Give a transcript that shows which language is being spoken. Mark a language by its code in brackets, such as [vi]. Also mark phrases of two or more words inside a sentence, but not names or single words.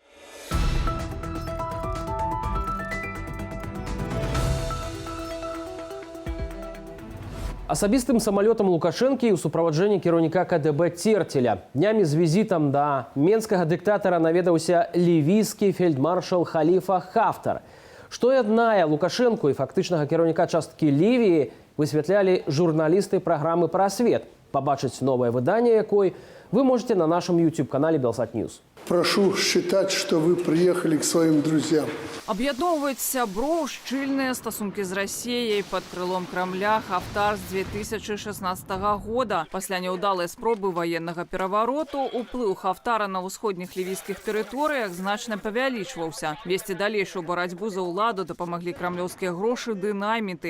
[be] Асабістым самалётам Лукашэнкі ў суправаджэнні кіраўніка КДБ Церцеля. Днямі з візітам да менскага дыктатара наведаўся лівійскі фельдмаршал Халіфа Хафтар. Што яднае Лукашэнку і фактычнага кіраўніка часткі Лівіі, высвятлялі журналісты праграмы «Прасвет». Пабачыць новае выданне якой [ru] вы можете на нашем [be] YouTube-канале Белсат Ньюс. [ru] Прошу считать, что вы приехали к своим друзьям. [be] Аб'ядноўваюць сяброў шчыльныя стасункі з Расіяй пад крылом Крамля Хафтар з 2016 года. Пасля няўдалай спробы ваеннага перавароту уплыў Хафтара на ўсходніх лівійскіх тэрыторыях значна павялічваўся. Весці далейшую барацьбу за ўладу дапамаглі крамлёўскія грошы ды найміты.